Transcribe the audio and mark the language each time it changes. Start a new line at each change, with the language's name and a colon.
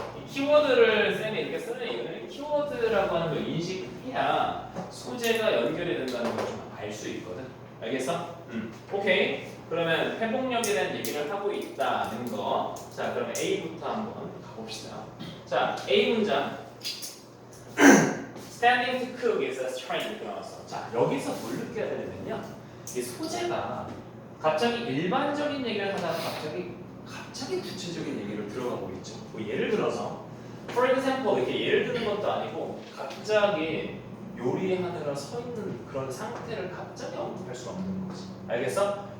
Korean: 이 키워드를 쌤이 이렇게 쓰는 이유는 키워드라고 하는 걸 인식해야 소재가 연결이 된다는 걸 좀 알 수 있거든. 알겠어? 오케이. 그러면 회복력에 대한 얘기를 하고 있다는 거. 자, 그러면 A부터 한번 가봅시다. 자, A 문장.
English: Standing to cook is a strain
Korean: 이렇게 나왔어. 자, 여기서 뭘 느껴야 되냐면요. 이 소재가 갑자기 일반적인 얘기를 하다가 갑자기 구체적인 얘기를 들어가고 있죠. 뭐 예를 들어서,
English: for example
Korean: 이렇게 예를 드는 것도 아니고 갑자기 요리하느라 서 있는 그런 상태를 갑자기 언급할 수가 없는 거지. 알겠어?